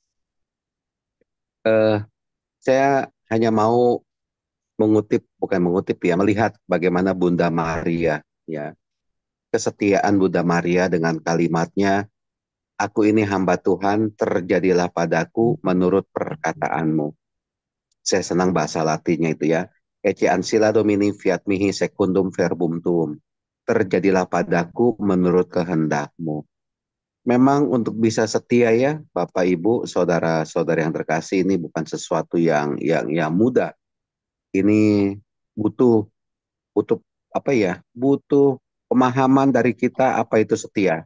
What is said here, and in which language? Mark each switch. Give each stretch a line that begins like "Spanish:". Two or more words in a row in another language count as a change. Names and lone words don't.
Indonesian: Eh, saya hanya mau mengutip, bukan mengutip ya, melihat bagaimana Bunda Maria, ya, kesetiaan Bunda Maria dengan kalimatnya, aku ini hamba Tuhan, terjadilah padaku menurut perkataanmu. Saya senang bahasa Latinnya itu ya.
Latin: Ecce ancilla Domini fiat mihi secundum verbum tuum.
Indonesian: Terjadilah padaku menurut kehendakmu. Memang untuk bisa setia ya, Bapak Ibu, saudara-saudara yang terkasih, ini bukan sesuatu yang mudah. Ini butuh butuh apa ya? Butuh pemahaman dari kita apa itu setia.